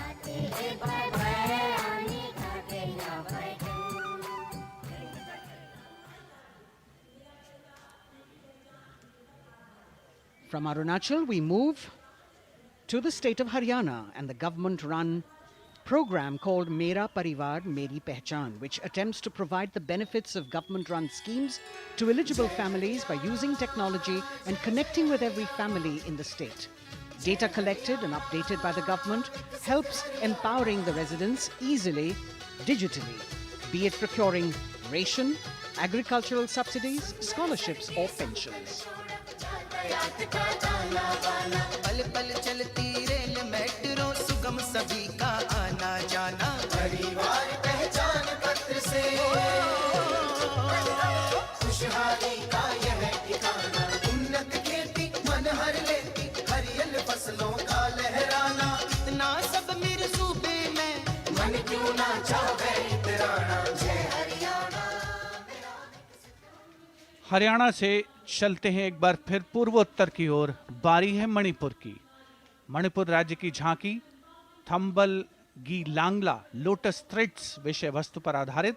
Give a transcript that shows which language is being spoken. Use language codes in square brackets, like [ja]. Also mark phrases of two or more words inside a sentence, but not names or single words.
[en] From Arunachal, we move to the state of Haryana and the government-run program called Mera Parivar Meri Pehchan, which attempts to provide the benefits of government-run schemes to eligible families by using technology and connecting with every family in the state. Data collected and updated by the government helps empowering the residents easily, digitally, be it procuring ration, agricultural subsidies, scholarships or pensions. [hi] पल पल चलती रेल मेट्रो सुगम सभी का आना जाना परिवार पहचान पत्र से खुशहाली का यह ठिकाना उन्नत खेती मन हर लेती हरियल फसलों का लहराना इतना सब मेरे सूबे में मन क्यों ना चाहे इतराना जय हरियाणा। हरियाणा से चलते हैं एक बार फिर पूर्वोत्तर की ओर। बारी है मणिपुर की। मणिपुर राज्य की झांकी थंबल गी लांगला लोटस थ्रेड्स विषय वस्तु पर आधारित।